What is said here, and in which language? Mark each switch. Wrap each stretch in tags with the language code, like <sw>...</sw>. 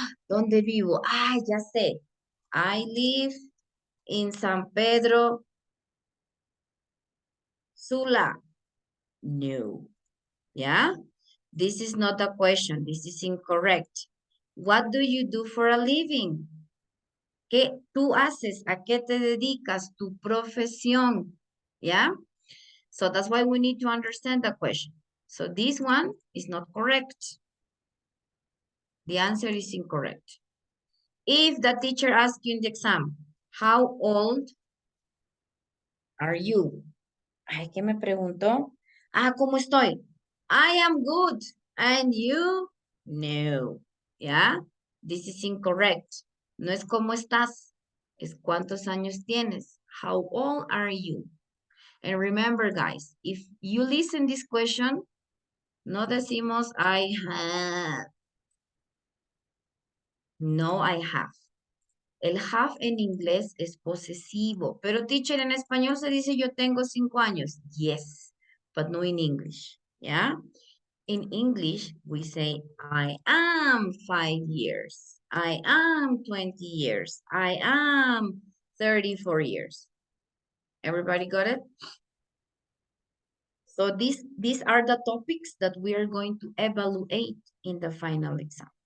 <es>¿Dónde vivo? Ya sé.</es> <en>I live in San Pedro Sula.</en> <es>No. Yeah?</es> <en>This is not a question. This is incorrect. What do you do for a living?</en> <es>¿Qué tú haces? ¿A qué te dedicas? Tu profesión. ¿Ya?</es> <en>So that's why we need to understand the question. So this one is not correct. The answer is incorrect. If the teacher asks you in the exam, how old are you?</en> <es>Ay, ¿qué me preguntó? Ah, ¿cómo estoy?</es> <en>I am good. And you?</en> <es>No. ¿Ya?</es> <en>This is incorrect.</en> <es>No es cómo estás. Es cuántos años tienes.</es> <en>How old are you? And remember, guys, if you listen this question,</en> <es>no decimos</es> <en>I have. No, I have.</en> <es>El have en inglés es posesivo. Pero, teacher, en español se dice yo tengo 5 años.</es> <en>Yes, but no in English. ¿Ya? In English, we say I am 5 years. I am 20 years. I am 34 years. Everybody got it? So these are the topics that we are going to evaluate in the final exam.</en>